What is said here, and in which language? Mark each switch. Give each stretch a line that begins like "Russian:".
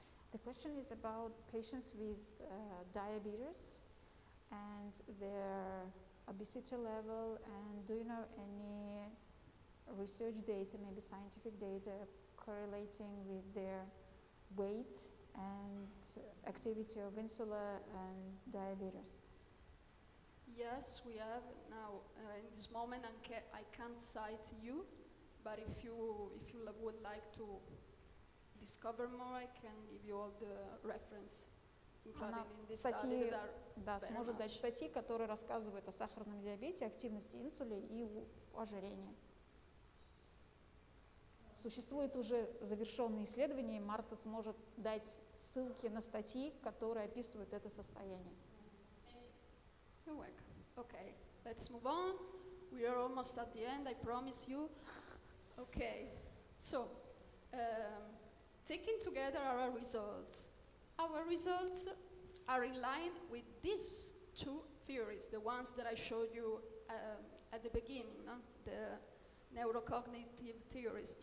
English: The question is about patients with diabetes and their obesity level, and do you know any research data, maybe scientific data, correlating with their weight and activity of insula and diabetes? Yes, we have now. In this moment, I can't cite you, but if you would like to discover more, I can give you all the reference, including in this study that are
Russian: сможет дать статьи, которые рассказывают о сахарном диабете, активности инсулина и ожирении. Существует уже завершенные исследования, и Марта сможет дать ссылки на статьи, которые описывают это состояние.
English: You're welcome. Okay, let's move on. We are almost at the end, I promise you. Okay, so taking together our results are in line with these two theories, the ones that I showed you at the beginning, the neurocognitive theories.